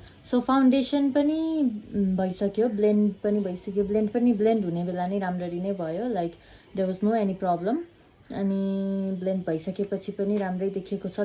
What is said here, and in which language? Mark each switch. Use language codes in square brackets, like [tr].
[ne] So foundation पनि भइसक्यो, blend पनि भइसक्यो. ब्लेन्ड हुने बेला नै राम्ररी नै भयो. [en] Like there was no any problem. [ne] अनि ब्लेन्ड भइसकेपछि पनि राम्रै देखिएको छ.